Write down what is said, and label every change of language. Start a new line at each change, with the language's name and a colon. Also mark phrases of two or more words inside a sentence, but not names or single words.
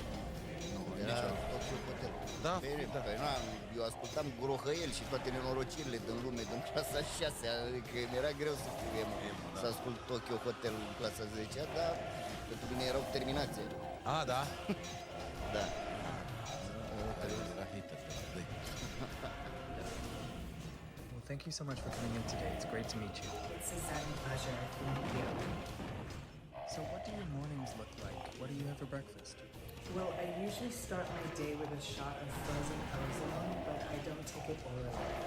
Romanian: Nu, era Tokyo Hotel. Da, da. Eu ascultam Grohăiel și toate nenorocirile din lume din clasa 6, adică mi-era greu să fiu emo, să ascult Tokyo Hotel în clasa 10, dar pentru mine erau terminație. Ah, da? Da.
English: Well, thank you so much for coming in today. It's great to meet you. It's a sudden pleasure to meet you. So what do your mornings look like? What do you have for breakfast? Well, I usually start my day with a shot of frozen ozone, but I don't take it orally.